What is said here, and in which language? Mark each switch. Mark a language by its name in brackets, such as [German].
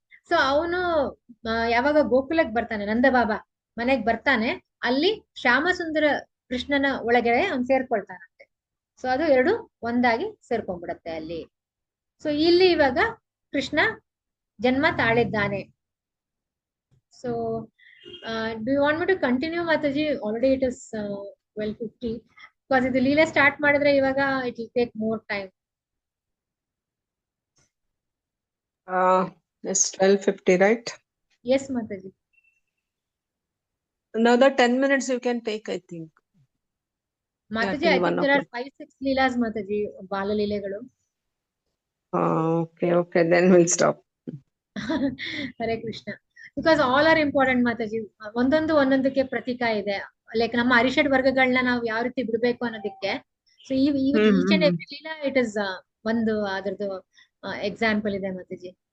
[Kannada] So ಅವನು ಯಾವಾಗ ಗೋಕುಲಕ್ಕೆ ಬರ್ತಾನೆ, ನಂದ ಬಾಬಾ ಮನೆಗ್ ಬರ್ತಾನೆ, ಅಲ್ಲಿ ಶ್ಯಾಮಸುಂದರ ಕೃಷ್ಣನ ಒಳಗಡೆ ಅವ್ನು ಸೇರ್ಕೊಳ್ತಾನಂತೆ. ಸೊ ಅದು 2 ಒಂದಾಗಿ ಸೇರ್ಕೊಂಡ್ಬಿಡತ್ತೆ ಅಲ್ಲಿ. ಸೊ ಇಲ್ಲಿ ಇವಾಗ ಕೃಷ್ಣ ಜನ್ಮ ತಾಳಿದ್ದಾನೆ. [English] So do you want me to continue, Mataji? Already it is 12:50. Because [Kannada] ಇದು ಲೀಲೆ ಸ್ಟಾರ್ಟ್ ಮಾಡಿದ್ರೆ ಇವಾಗ [English] it will take more time. It's 12:50, right? Yes, Mataji. Another 10 minutes you can take, I think. Mataji, till I think 1 there are o'clock. [Kannada] 5-6 Leela's, Mataji, ಬಾಲ ಲೀಲೆಗಳು. [English] Okay, then we'll stop. [Kannada] Hare Krishna. [English] because all are important, [Kannada] Mataji. ಒಂದೊಂದಕ್ಕೆ ಪ್ರತೀಕ ಇದೆ. Like ನಮ್ಮ ಅರಿಷಡ್ ವರ್ಗಗಳನ್ನ ನಾವು ಯಾವ ರೀತಿ ಬಿಡ್ಬೇಕು ಅನ್ನೋದಕ್ಕೆ. So [English] each and every leela it is [Kannada] ಒಂದು ಅದ್ರದ್ದು ಎಕ್ಸಾಂಪಲ್ ಇದೆ, ಮಾತಾಜಿ.